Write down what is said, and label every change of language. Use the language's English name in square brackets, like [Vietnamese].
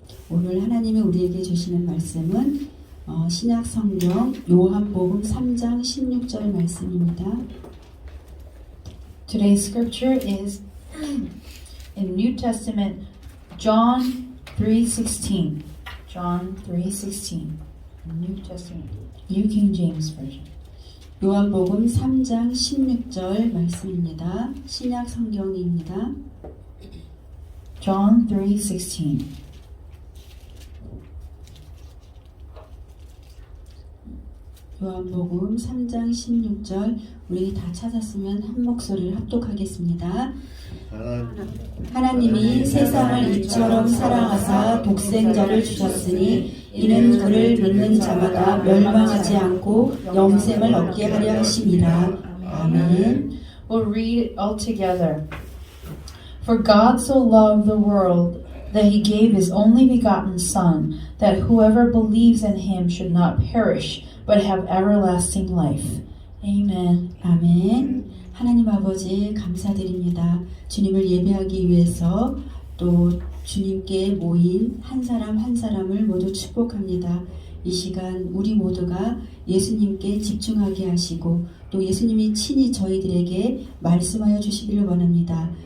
[Korean] 오늘 하나님이 우리에게 주시는 말씀은 신약 성경 요한복음 3장 16절 말씀입니다. [English] Today's scripture is in New Testament, John 3:16. John 3:16. New Testament, New King James Version. [Korean] 요한복음 3장 16절 말씀입니다. 신약 성경입니다. [English] John 3:16. [Korean] 요한복음 3장 16절 우리 다 찾았으면 한 목소리를 합독하겠습니다. 하나님이 세상을 이처럼 사랑하사 독생자를 주셨으니 이는 그를 믿는 자마다 멸망하지 않고 영생을 얻게 하려 하심이라. 아멘. [English] We'll read it all together. For God so loved the world that he gave his only begotten Son, that whoever believes in him should not perish, but have everlasting life. Amen. [Korean] 아멘. 하나님 아버지 감사드립니다. 주님을 예배하기 위해서 또 주님께 모인 한 사람 한 사람을 모두 축복합니다. 이 시간 우리 모두가 예수님께 집중하게 하시고 또 예수님이 친히 저희들에게 말씀하여 주시기를 원합니다.